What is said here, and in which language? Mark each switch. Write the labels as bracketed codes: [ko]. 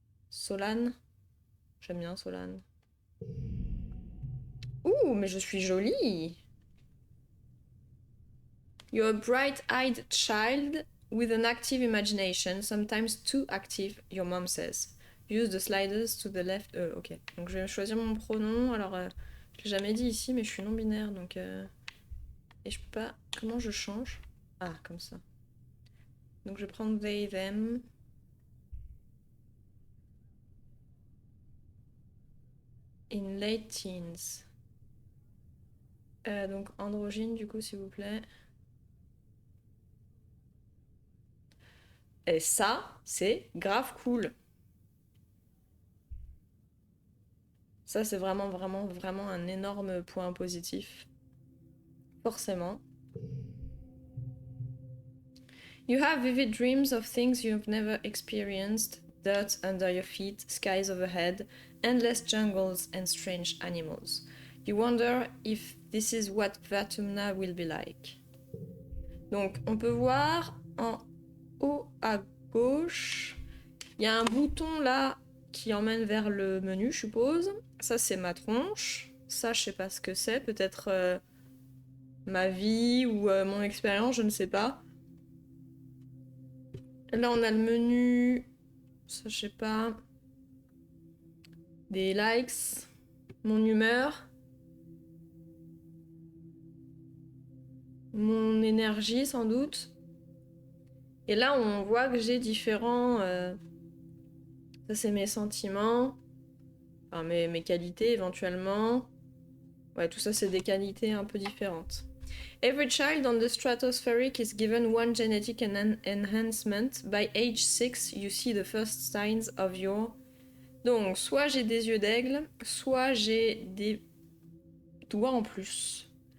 [fr] Solane? J'aime bien Solane. Ouh, mais je suis jolie! [en] You're a bright-eyed child with an active imagination, sometimes too active, your mom says. Use the sliders to the left. Ok. [fr] Donc je vais choisir mon pronom. Alors, je l'ai jamais dit ici, mais je suis non-binaire, donc... Et je peux pas... Comment je change? Ah, comme ça. Donc je vais prendre they, them. [en] In late teens. [fr] Donc androgyne, du coup, s'il vous plaît. Et ça, c'est grave cool. Ça, c'est vraiment, vraiment, vraiment un énorme point positif. Forcément. [en] You have vivid dreams of things you've never experienced. Dirt under your feet, skies overhead, endless jungles and strange animals. You wonder if this is what Vatumna will be like. [fr] Donc, on peut voir en haut à gauche, il y a un bouton là qui emmène vers le menu, je suppose. Ça, c'est ma tronche. Ça, je sais pas ce que c'est. Peut-être ma vie ou mon expérience, je ne sais pas. Là, on a le menu. Ça, je sais pas. Des likes. Mon humeur. Mon énergie, sans doute. Et là, on voit que j'ai différents... Ça, c'est mes sentiments. Enfin, mes qualités, éventuellement. Ouais, tout ça, c'est des qualités un peu différentes. [en] Every child on the stratospheric is given one genetic enhancement. By age 6, you see the first signs of your... [fr] Donc, soit j'ai des yeux d'aigle, soit j'ai des doigts en plus.